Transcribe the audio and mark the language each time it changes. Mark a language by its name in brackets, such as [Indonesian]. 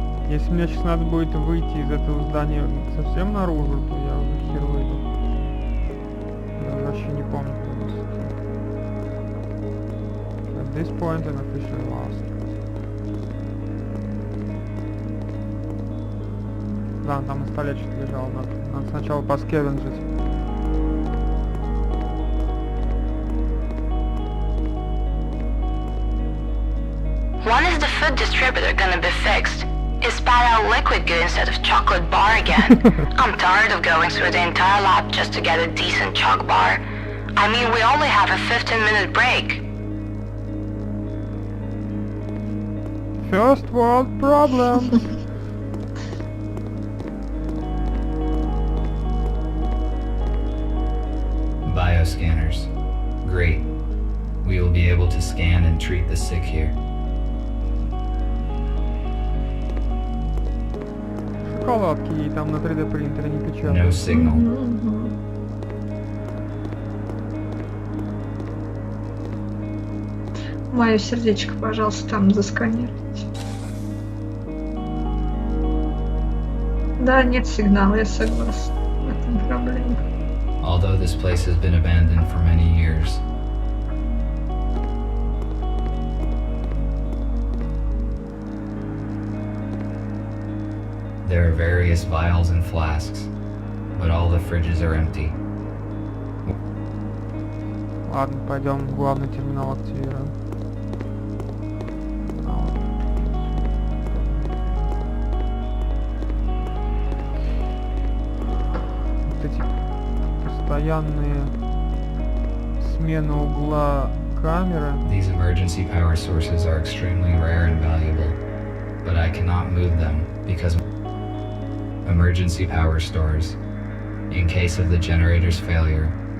[Russian] Если мне сейчас надо будет выйти из этого здания совсем наружу, то я уже хер выйду. Даже вообще не помню, куда. [English] At this point I'm officially lost. [Russian] Да, там на столе что-то лежало, надо сначала поскевенджить. [English] When is the food distributor gonna be fixed? Is spat out liquid good instead of chocolate bar again? I'm tired of going through the entire lab just to get a decent choc bar. I mean, we only have a 15-minute break. First world problems. Bioscanners. Great. We will be able to scan and treat the sick here. [Russian] Шоколадки ей там на 3D принтере не печатают. [English] No signal. [Russian] Мое сердечко, пожалуйста, там засканируйте. Да, нет сигнала, я согласна. В этом проблема. [English] Although this place has been abandoned for many years. There are various vials and flasks, but all the fridges are empty. [Russian] Ладно, пойдем главный терминал активируем. Вот эти постоянные смены угла камеры. [English] These emergency power sources are extremely rare and valuable, but I cannot move them because emergency power stores. In case of the generator's failure,